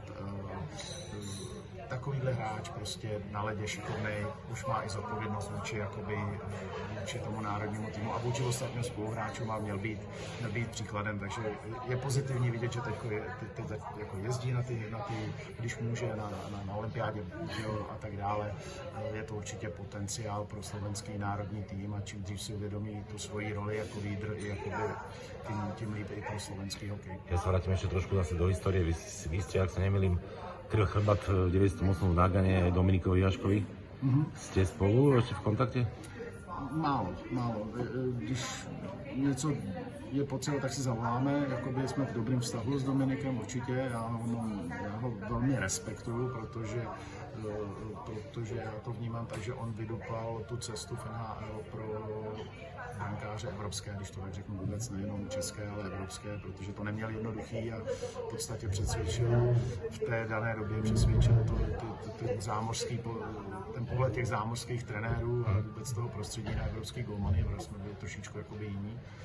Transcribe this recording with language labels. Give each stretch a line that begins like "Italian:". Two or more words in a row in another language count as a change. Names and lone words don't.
Czech: Takovýhle hráč prostě na ledě šikovnej, už má i zodpovědnost vůči tomu národnímu týmu a vůči ostatním spoluhráčům a měl být příkladem, takže je pozitivní vidět, že teď jako jezdí na ty, když může na olympiádě, a tak dále. Je to určitě potenciál pro slovenský národní tým a čím dřív si uvědomí tu svoji roli jako lídr, tím líp i pro slovenský hokej.
Slovak: Ja sa vrátim ešte trošku zase do histórie. Vy ste, ak sa nemýlim, kryl chrbát v 98. v Nágane aj Dominikovi Jaškovi. Ste spolu ešte v kontakte?
Czech: Málo. Když něco je potřeba, tak si zavoláme. Jakoby jsme v dobrém vztahu s Dominikem určitě. Já ho velmi respektuju, protože protože já to vnímám tak, že on vydupal tu cestu v NHL pro brankáře evropské, když to tak řeknu vůbec, nejenom české, ale evropské, protože to neměl jednoduchý a v podstatě přesvědčil v té dané době ten pohled těch zámořských trenérů a vůbec toho prostředí na evropský golmany, protože jsme byli trošičku jakoby jiní.